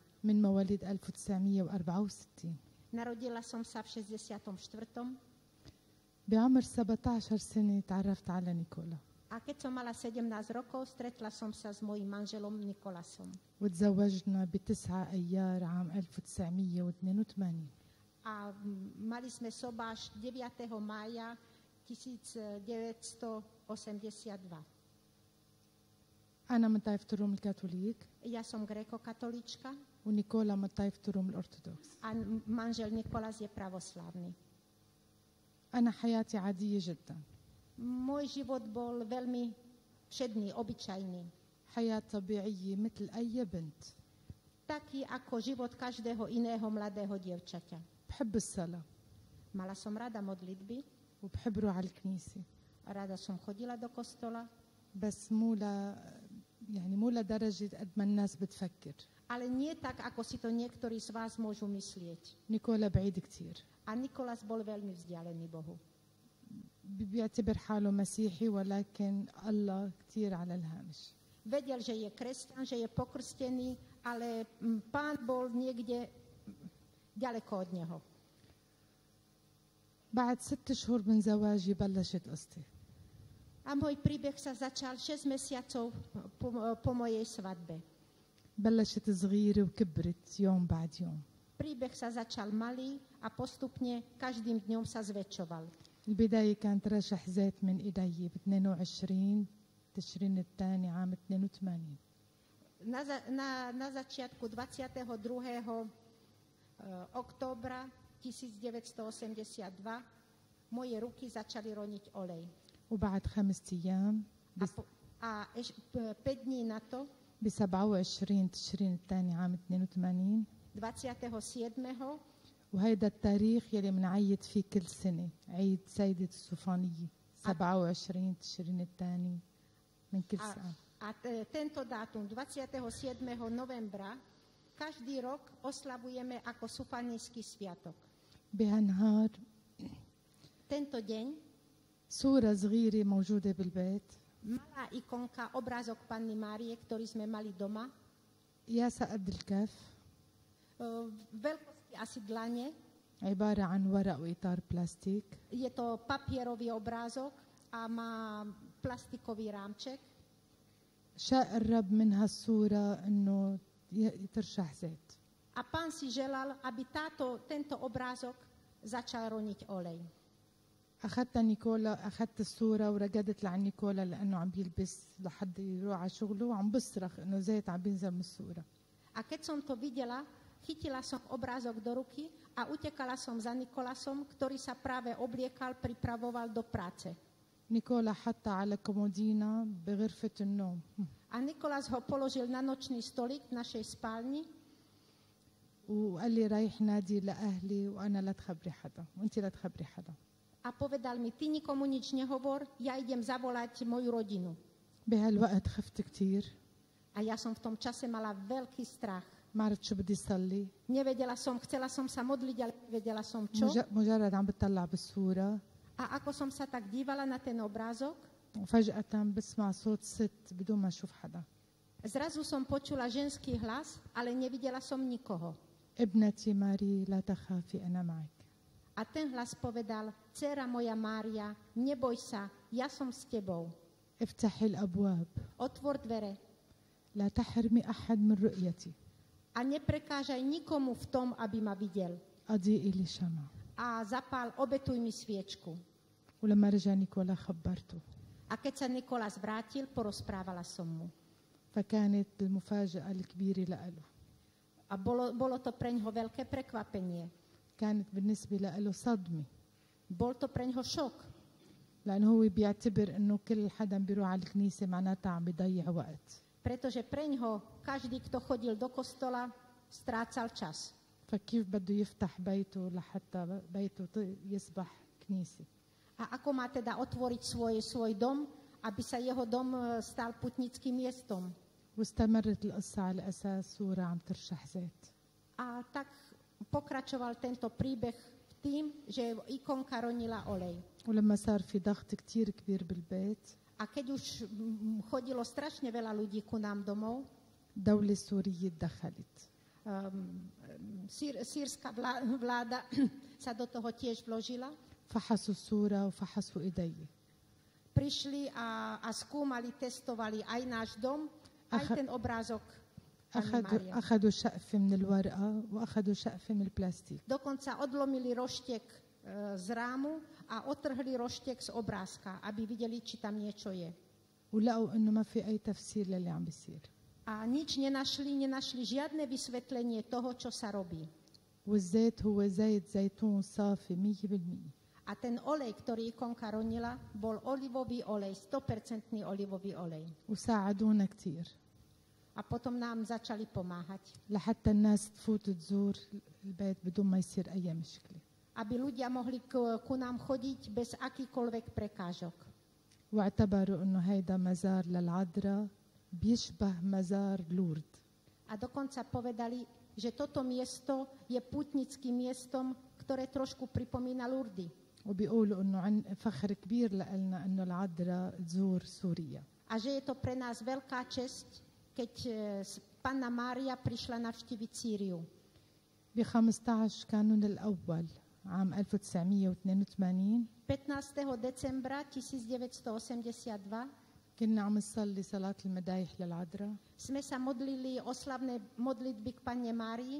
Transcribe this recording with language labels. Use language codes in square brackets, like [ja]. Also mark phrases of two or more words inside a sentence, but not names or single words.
[ar] من مواليد 1964. [sk] Narodila som sa v 64. [ar] بعمر 17 سنة تعرفت على نيكولا. [sk] A keď som mala 17 rokov, stretla som sa s mojím manželom Nikolasom. [ar] وتزوجنا ب9 أيار عام 1982. [sk] A mali sme sobáš 9. mája 1982. [ar] أنا من طائفة الروم الكاثوليك. [sk] Ja som grékokatolíčka [ar] ونيكولا من طائفة الروم الأرثوذكس. [sk] a manžel Nikolas je pravoslávny. [ar] أنا حياتي عادية جدا. [sk] Môj život bol veľmi všedný, obyčajný. [ar] حياة طبيعية مثل أي بنت. [sk] taký ako život každého iného mladého dievčaťa. [ar] بحب الصلاة [sk] Mala som rada modlitby, [ar] وبحب روح على الكنيسة [sk] rada som chodila do kostola, [ar] بس مو لدرجة قد ما الناس بتفكر. [sk] ale nie tak, ako si to niektorí z vás môžu myslieť. [ar] نيكولا بعيد كتير. [sk] A Nikolás bol veľmi vzdialený Bohu. [ar] بيعتبر حاله مسيحي ولكن الله كتير على الهامش. [sk] Vedel, že je kresťan, že je pokrstený, ale Pán bol niekde ďaleko od neho. [ar] بعد 6 شهور من زواجي بلشت قصتي. [sk] A môj príbeh sa začal 6 mesiacov po mojej svadbe. [ar] بلشت صغيرة وكبرت يوم بعد يوم. [sk] Príbeh sa začal malý a postupne každým dňom sa zväčšoval. [ar] البداية كانت رشح زيت من إيدي ب 22 تشرين الثاني عام 82. [sk] Na začiatku 22. októbra 1982 moje ruky začali roniť olej. [ar] وبعد 5 أيام [sk] A 5 dní na to, [ar] ب 27 تشرين الثاني عام 82 [sk] 27. [ar] وهيدا التاريخ يلي منعيد فيه كل سنة عيد سيدة الصوفانية 27 تشرين الثاني من كل سنة. [sk] A tento dátum 27. novembra každý rok oslavujeme ako Sufanijský sviatok. [ar] بهالنهار [sk] Tento deň [ar] صورة صغيرة موجودة بالبيت [sk] malá ikonka, obrázok Panny Márie, ktorý sme mali doma, [ar] ياسا قد الكف [sk] veľkosti asi dlane. [ar] عبارة عن ورق وإطار بلاستيك. [sk] Je to papierový obrázok a má plastikový rámček. [ar] شاء الرب من هالصورة إنه ترشح زيت. [sk] A Pán si želal, aby tento obrázok začal roniť olej. [ar] أخذت الصورة ورقدت لعن نيكولا لأنه عم بيلبس لحد يروح على شغله وعم بصرخ إنه زيت عم بينزل من الصورة. [sk] A keď som to videla, chytila som obrázok do ruky a utekala som za Nikolasom, ktorý sa práve obliekal, pripravoval do práce. [ar] نيكولا حطها على كومودينا بغرفة النوم. [sk] A Nikolás ho položil na nočný stolík v našej spálni [ar] وقال لي رايح نادي لأهلي وأنا لا تخبري حدا وأنت لا تخبري حدا. [sk] a povedal mi, ty nikomu nič nehovor, ja idem zavolať moju rodinu. [ar] بهالوقت خفت كتير. [sk] A ja som v tom čase mala veľký strach. [ar] ما عرفت شو بدي صلي. [sk] Nevedela som, chcela som sa modliť, ale nevedela som čo. [ar] مجرد عم بتطلع بالصورة. [sk] A ako som sa tak dívala na ten obrázok, [ar] وفجأة بسمع صوت ست بدون ما أشوف حدا. [sk] zrazu som počula ženský hlas, ale nevidela som nikoho. [ar] ابنتي ماري لا تخافي أنا معك. [sk] A ten hlas povedal, dcéra moja Mária, neboj sa, ja som s tebou. [ar] افتحي الأبواب. [sk] Otvor dvere [ar] لا تحرمي أحد من رؤيتي. [sk] a neprekážaj nikomu v tom, aby ma videl. [ar] أضيئي لي شمع. [sk] A zapál, obetuj mi sviečku. [ar] ولما رجع نيكولا خبرته. [sk] A keď sa Nikolás vrátil, porozprávala som mu. [ar] فكانت المفاجأة الكبيرة له. [sk] A bolo to preňho veľké prekvapenie. [ar] كانت بالنسبة له صدمة. [sk] Bol to preňho šok. [ar] لأنه هو بيعتبر إنه كل حدا بيروح على الكنيسة معناتها عم بيضيع وقت. [sk] Pretože preňho každý, kto chodil do kostola, strácal čas. [ar] فكيف بده يفتح بيته لحتى بيته يصبح كنيسة. [sk] A ako má teda otvoriť svoj dom, aby sa jeho dom stal putnickým miestom. [ar] واستمرت القصة على أساس صورة عم ترشح زيت. [sk] A tak pokračoval tento príbeh tým, že ikonka ronila olej. [ar] ولما صار في ضغط كتير كبير بالبيت. [sk] A keď už chodilo strašne veľa ľudí ku nám domov, [ar] دولة سورية تدخلت. [sk] sýrska vláda sa do toho tiež vložila. [ar] فحصوا الصورة وفحصوا إيدي. [sk] Prišli a skúmali, testovali aj náš dom, aj ten obrázok Panny Márie. [ar] أخذوا شقفة من الورقة وأخذوا شقفة من البلاستيك. [sk] Dokonca odlomili roštek z rámu a otrhli roštek z obrázka, aby videli, či tam niečo je. [ar] ولقوا إنه ما في أي تفسير للي عم بيصير. [sk] A nič nenašli žiadne vysvetlenie toho, čo sa robí. [ar] والزيت هو زيت زيتون صافي 100%. [sk] A ten olej, ktorý ikonka ronila, bol olivový olej, 100% olivový olej. [ar] وساعدونا كتير. [sk] A potom nám začali pomáhať, [ar] لحتى الناس تفوت تزور البيت بدون ما يصير أي مشكلة. [sk] aby ľudia mohli ku nám chodiť bez akýkoľvek prekážok. [ar] واعتبروا إنه هيدا مزار للعذراء بيشبه مزار لورد. [sk] A dokonca povedali, že toto miesto je pútnickým miestom, ktoré trošku pripomína Lurdy. [ar] وبيقولوا إنه فخر كبير لنا إنه العذراء تزور سوريا. [sk] A že je to pre nás veľká česť, keď Panna Mária prišla navštíviť Sýriu. [ar] ب 15 كانون الأول عام 1982 [sk] 15. decembra 1982 [ar] كنا عم نصلي صلاة المدايح للعذراء. [sk] sme sa modlili oslavné modlitby k Panne Márii.